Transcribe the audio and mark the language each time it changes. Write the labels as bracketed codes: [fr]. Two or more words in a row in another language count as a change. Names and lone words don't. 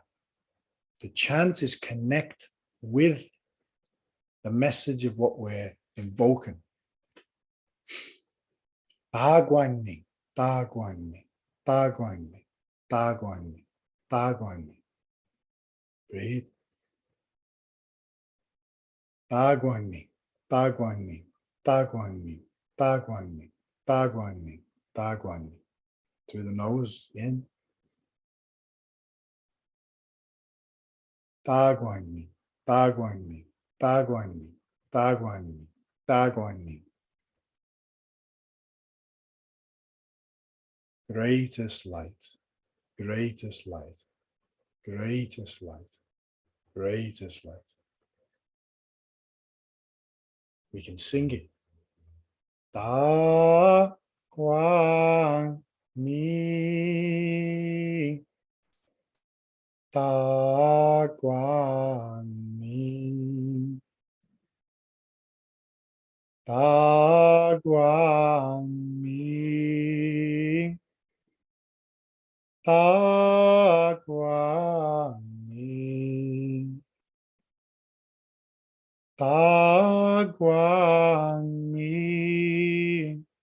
[en] The chant is connect with the message of what we're invoking. [zh] 大光明，大光明，大光明，大光明，大光明. [en] Breathe. [zh] 大光明，大光明，大光明，大光明，大光明，大光明. [en] Through the nose, in. [zh] 大光明，大光明，大光明，大光明，大光明. [en] Greatest light, greatest light, greatest light, greatest light. We can sing it. [zh] 大光明, 大光明，大光明，大光明，大光明,